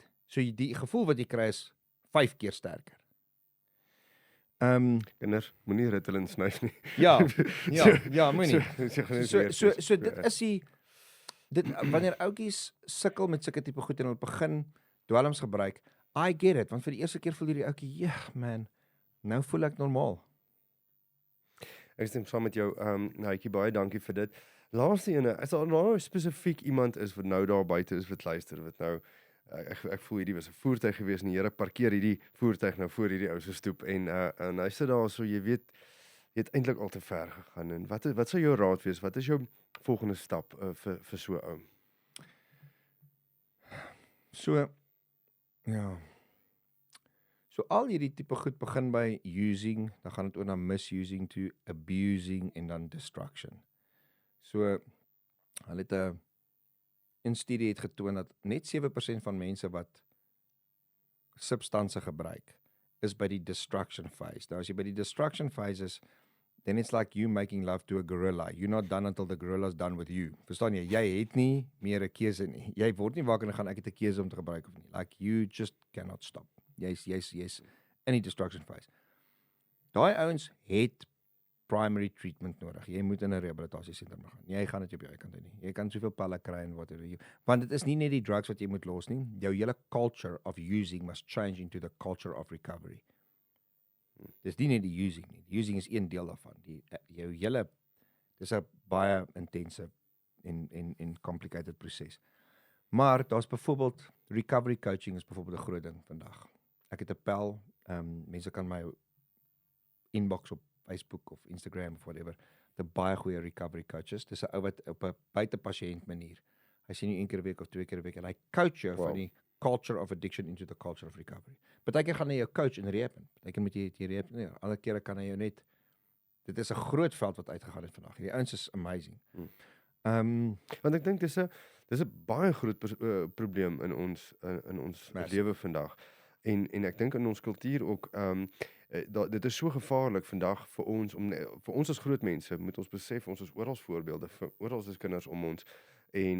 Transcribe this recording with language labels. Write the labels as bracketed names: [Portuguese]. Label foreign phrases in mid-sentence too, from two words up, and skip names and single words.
[Afrikaans] So die gevoel wat jy kry is 5 keer sterker. Kinders, moenie Ritalin snyf nie. Ja, moenie. So dit is wanneer ouetjies sukkel met sulke tipe goed en hulle begin dwelms gebruik, [English] I get it, [Afrikaans] want vir die eerste keer voel hierdie ouetjie, man, nou voel ek normaal. Ek stem saam met jou. Naitjie, baie dankie vir dit. Laaste ene, as daar nou spesifiek iemand is wat nou daar buite is wat luister, wat nou ek voel hierdie was 'n voertuig gewees en die Here parkeer hierdie voertuig nou voor hierdie ou se stoep en hy sit daar so jy weet eintlik al te ver gegaan en wat sou jou raad wees? Wat is jou volgende stap vir so 'n ou? So ja. So al hierdie tipe goed begin by using, dan gaan dit oor na [English] misusing to abusing [Afrikaans] en dan destruction. So hulle het 'n studie het getoon dat net 7% van mense wat substansie gebruik is by die [English] destruction phase. [Afrikaans] Nou as jy by die destruction phase is, [English] then it's like you making love to a gorilla. You're not done until the gorilla's done with you. [Afrikaans] Verstaan jy? Jy het nie meer 'n keuse nie. Jy word nie wakker en gaan ek het 'n keuse om te gebruik of nie. [English] Like you just cannot stop. [Afrikaans] Jy's in die [English] destruction phase. [Afrikaans] Daai ouens het [English] primary treatment [Afrikaans] nodig. Jy moet in 'n rehabilitasiesentrum gaan. Jy gaan dit op jou eie kant doen nie. Jy kan soveel pille kry en whatever. Want dit is nie net die drugs wat jy moet los nie. Jou hele [English] culture of using must change into the culture of recovery. [Afrikaans] Dis nie net die using nie. Die using is een deel daarvan. Jou hele dis 'n baie intense en complicated proses. Maar daar's byvoorbeeld [English] recovery coaching [Afrikaans] is byvoorbeeld 'n groot ding vandag. Ek het 'n pel, mense kan my inbox op Facebook of Instagram of whatever. De baie goeie [English] recovery coaches. [Afrikaans] Dis 'n ou wat op 'n buitepasiënt manier. Hy sien jou 1 keer 'n week of 2 keer 'n week en hy coach jou van die [English] culture of addiction into the culture of recovery. [Afrikaans] Partykeer gaan hy jou coach in rehab. Partykeer moet jy rehab. Nee, alle kere kan hy jou net. Dit is 'n groot veld wat uitgegaan het vandag. Die ouens is amazing. Want ek dink dis 'n baie groot probleem in ons lewe vandag. En ek dink in ons kultuur ook dit is so gevaarlik vandag vir ons as groot mense moet ons besef ons is oral voorbeelde vir oral is kinders om ons en